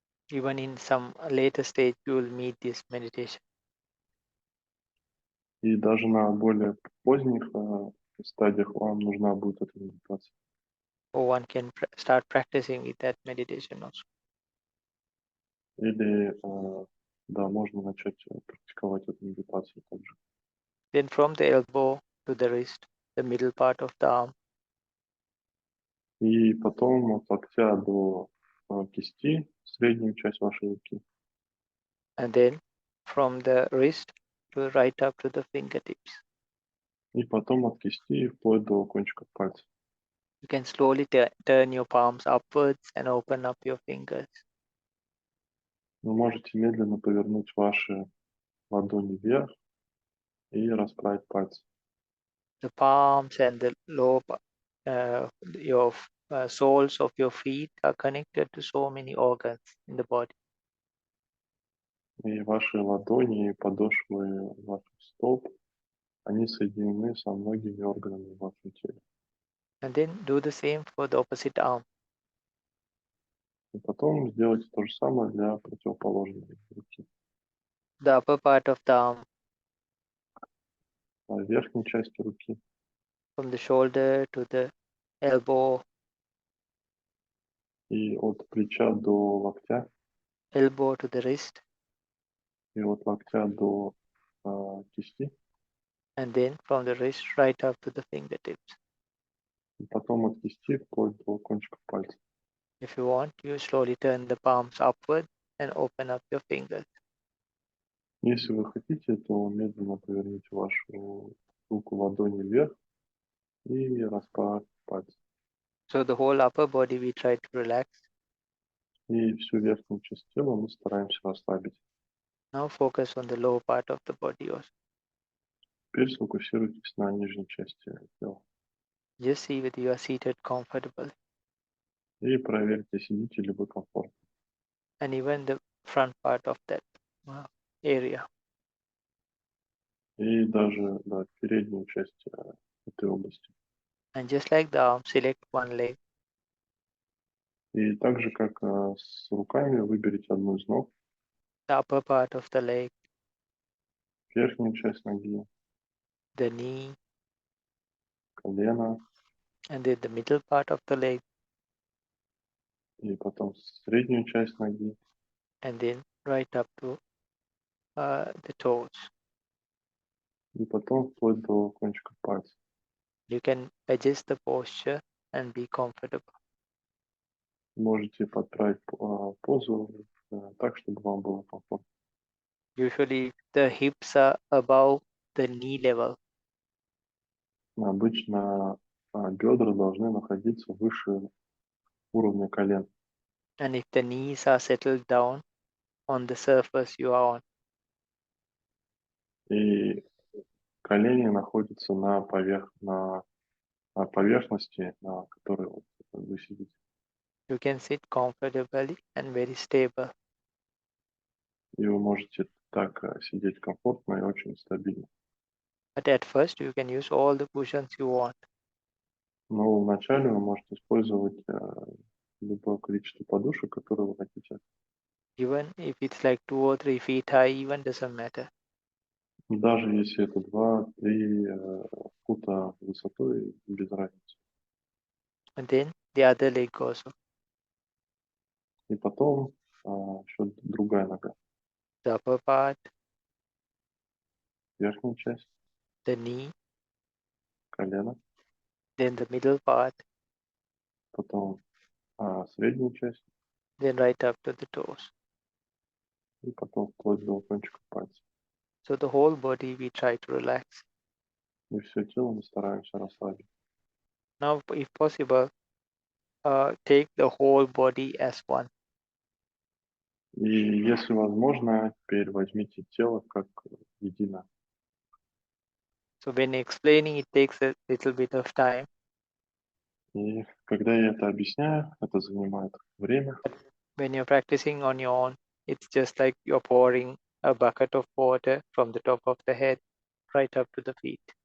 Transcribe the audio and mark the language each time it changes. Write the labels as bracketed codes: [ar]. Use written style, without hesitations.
[en] Even in some later stage, you will meet this meditation. [ru] И даже на более поздних стадиях вам нужна будет эта медитация. [en] Or one can start practicing with that meditation also. [ru] Или, да, можно начать практиковать эту медитацию также. [en] Then from the elbow to the wrist, the middle part of the arm, [ru] И потом от локтя до кисти, среднюю часть вашей руки. [en] and then from the wrist to right up to the fingertips. [ru] И потом от кисти вплоть до кончиков пальцев. [en] You can slowly turn your palms upwards and open up your fingers. [ru] Вы можете медленно повернуть ваши ладони вверх и расправить пальцы. [en] The palms and the lower, your soles of your feet are connected to so many organs in the body. [ru] И ваши ладони и подошвы ваших стоп, они соединены со многими органами в вашем теле. [en] And then do the same for the opposite arm. [ru] И потом сделайте то же самое для противоположной руки. [en] The upper part of the arm, [ru] Верхней части руки [en] from the shoulder to the elbow, [ru] и от плеча до локтя, [en] elbow to the wrist, [ru] и от локтя до кисти, [en] and then from the wrist right up to the fingertips. [ru] и потом от кисти вплоть до кончиков пальцев. [en] If you want, you slowly turn the palms upward and open up your fingers. [ru] Если вы хотите, то медленно поверните вашу руку ладони вверх и расправьте пальцы. [en] So the whole upper body we try to relax. [ru] И всю верхнюю часть тела мы стараемся расслабить. [en] Now focus on the lower part of the body also. [ru] Теперь сфокусируйтесь на нижней части тела. [en] Just see whether you are seated comfortably. [ru] И проверьте, сидите ли вы комфортно. [en] And even the front part of that area. [ru] И даже переднюю часть этой области. [en] And just like the arm, select one leg. [ru] И так же, как с руками, выберите одну из ног, [en] The upper part of the leg, [ru] верхнюю часть ноги, [en] the knee, [ru] колено, [en] and then the middle part of the leg, [ru] и потом среднюю часть ноги, [en] and then right up to the toes. [ru] и потом вплоть до кончиков пальцев. [en] You can adjust the posture and be comfortable. [ru] Можете подправить позу так, чтобы вам было комфортно. [en] Usually the hips are above the knee level. [ru] Обычно бедра должны находиться выше уровня колен. [en] And if the knees are settled down on the surface you are on, [ru] И колени находятся на поверхности, на которой вы сидите. [en] you can sit comfortably and very stable. [ru] И вы можете так сидеть комфортно и очень стабильно. [en] But at first you can use all the cushions you want. [ru] Но вначале вы можете использовать любое количество подушек, которые вы хотите. [en] Even if it's like 2 or 3 feet high, even doesn't matter. [ru] Даже если это 2-3 фута высотой, без разницы. [en] And then the other leg also. [ru] И потом еще другая нога. [en] The upper part, [ru] Верхняя часть, [en] the knee, [ru] колено, [en] then the middle part, [ru] потом средняя часть, [en] then right up to the toes. [ru] и потом вплоть до кончиков пальцев. [en] So the whole body we try to relax. [ru] И все тело мы стараемся расслабить. [en] Now, if possible, take the whole body as one. [ru] И если возможно, теперь возьмите тело как единое. [en] So when explaining, it takes a little bit of time. [ru] И когда я это объясняю, это занимает время. [en] When you're practicing on your own, it's just like you're pouring a bucket of water from the top of the head right up to the feet.